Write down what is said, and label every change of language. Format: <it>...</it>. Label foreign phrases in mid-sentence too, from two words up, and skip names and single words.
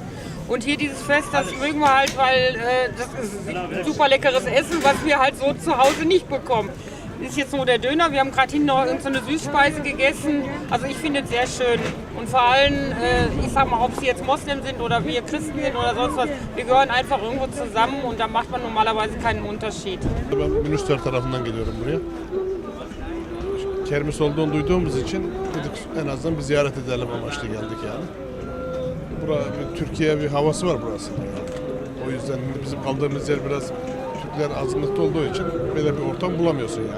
<de>Und hier dieses Fest, das mögen wir halt, weil das ist super leckeres Essen, was wir halt so zu Hause nicht bekommen. Ist jetzt nur der Döner, wir haben gerade hinten noch irgendeine Süßspeise gegessen. Also ich finde es sehr schön. Und vor allem, ich sag mal, ob sie jetzt Moslem sind oder wir Christen sind oder sonst was, wir gehören einfach irgendwo zusammen und da macht man normalerweise keinen Unterschied.</de> <tr>Ben Münster tarafından geliyorum buraya. Kermis olduğunu duyduğumuz için dedik en azından bir ziyaret edelim amaçlı geldik yani. Türkiye bir havası var burası. O yüzden bizim kaldığımız yer biraz Türkler azınlıkta olduğu için böyle bir ortam bulamıyorsun yani.</tr>